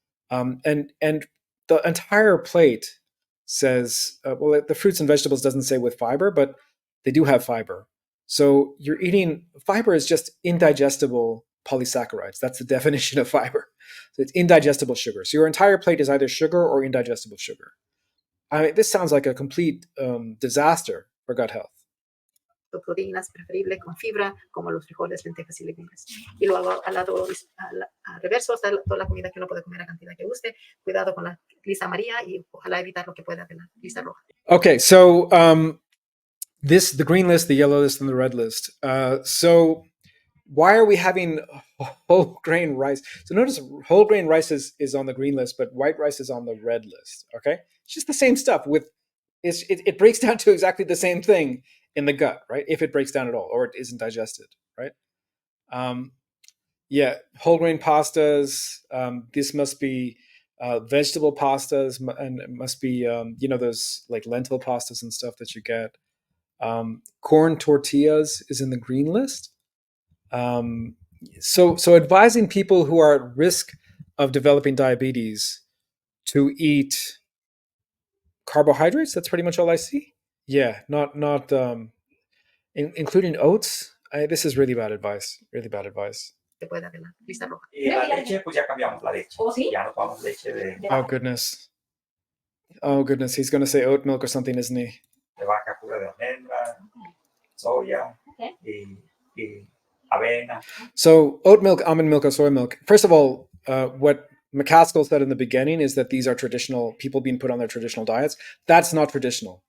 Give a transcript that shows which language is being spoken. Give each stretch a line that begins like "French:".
English: And the entire plate says, well, the fruits and vegetables doesn't say with fiber, but they do have fiber. So you're eating, fiber is just indigestible polysaccharides. That's the definition of fiber. So it's indigestible sugar. So your entire plate is either sugar or indigestible sugar. I mean, this sounds like a complete disaster for gut health.
Spanish: Proteínas preferible con fibra, como los frijoles, lentejas y legumbres. Y luego al lado reverso está toda la comida que uno puede comer a cantidad que guste. Cuidado con la lista amarilla y ojalá evitar lo que pueda de la lista roja.
English: Okay, so the green list, the yellow list, and the red list. So why are we having whole grain rice? So notice whole grain rice is on the green list, but white rice is on the red list. Okay, it's just the same stuff. It breaks down to exactly the same thing in the gut, right? If it breaks down at all, or it isn't digested, right? Yeah, whole grain pastas. This must be vegetable pastas, and it must be those like lentil pastas and stuff that you get. Corn tortillas is in the green list. So advising people who are at risk of developing diabetes to eat carbohydrates. That's pretty much all I see. Yeah, not including oats. This is really bad advice. Really bad advice.
Spanish: La leche, pues ya cambiamos la leche. Ya no tomamos leche de
English: Oh goodness. Oh goodness. He's going to say oat milk or something, isn't he?
Spanish: vaca pura de almendra, soya, y avena.
English: So oat milk, almond milk, or soy milk. First of all, what MacAskill said in the beginning is that these are traditional, people being put on their traditional diets. That's not traditional.